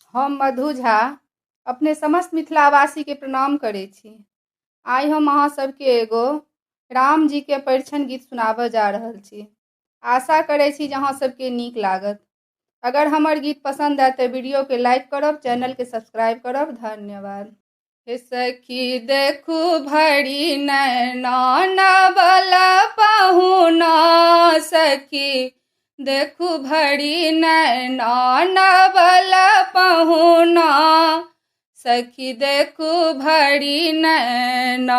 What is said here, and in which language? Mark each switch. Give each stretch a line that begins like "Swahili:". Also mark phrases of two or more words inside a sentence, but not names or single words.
Maithili: हम मधु झा अपने समस्त मिथिलावासी के प्रणाम करै छी। आइ हम अहाँ सबके एगो राम जी के परिछन गीत सुनाबऽ जा रहल छी। आशा करै छी जे अहाँ सबके नीक लागत। अगर हमर गीत पसंद आए तऽ वीडियो के लाइक करब, चैनल के सब्सक्राइब करब। धन्यवाद। हे सखी देखू भरी नैना नवल पहुना, सखी देखू भरी नैना नवल पहुना, सखी देखू भरी नैना।